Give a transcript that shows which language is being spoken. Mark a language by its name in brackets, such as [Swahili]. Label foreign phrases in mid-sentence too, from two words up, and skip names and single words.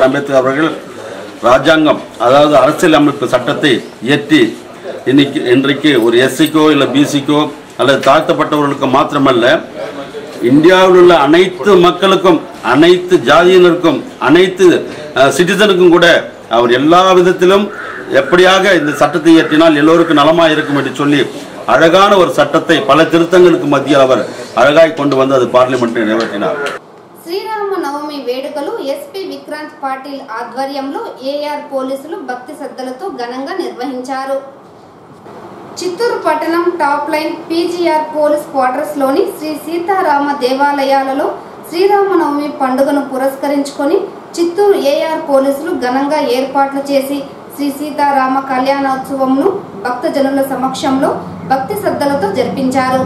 [Tamil] அம்பேத்கர் அவர்கள் ராஜாங்கம், அதாவது அரசியல் அமைப்பு சட்டத்தை இயற்றி இன்றைக்கு ஒரு எஸ்சிக்கோ இல்லை பிசிக்கோ அல்லது தாழ்த்தப்பட்டவர்களுக்கு மாத்திரமல்ல, இந்தியாவில் உள்ள அனைத்து மக்களுக்கும், அனைத்து ஜாதியினருக்கும், அனைத்து சிட்டிசனுக்கும் கூட அவர் எல்லா விதத்திலும் எப்படியாக இந்த சட்டத்தை இயற்றினால் எல்லோருக்கும் நலமாக இருக்கும் என்று சொல்லி அழகான ஒரு சட்டத்தை பல திருத்தங்களுக்கு மத்தியில் அவர் அழகாய் கொண்டு வந்து அது பார்லிமெண்ட்டில் நிறைவேற்றினார். [Telugu] శ్రీరామ నవమి వేడుకలు ఎస్పీ విక్రాంత్ పాటిల్ ఆధ్వర్యంలో ఏఆర్ పోలీసులు భక్తి శ్రద్ధలతో ఘనంగా నిర్వహించారు. చిత్తూరు పట్టణం టాప్ లైన్ పీజీఆర్ పోలీస్ క్వార్టర్స్ లోని శ్రీ సీతారామ దేవాలయాలలో శ్రీరామనవమి పండుగను పురస్కరించుకొని చిత్తూరు ఏఆర్ పోలీసులు ఘనంగా ఏర్పాట్లు చేసి శ్రీ సీతారామ కళ్యాణోత్సవంను భక్తజనుల సమక్షంలో భక్తి శ్రద్ధలతో జరిపించారు.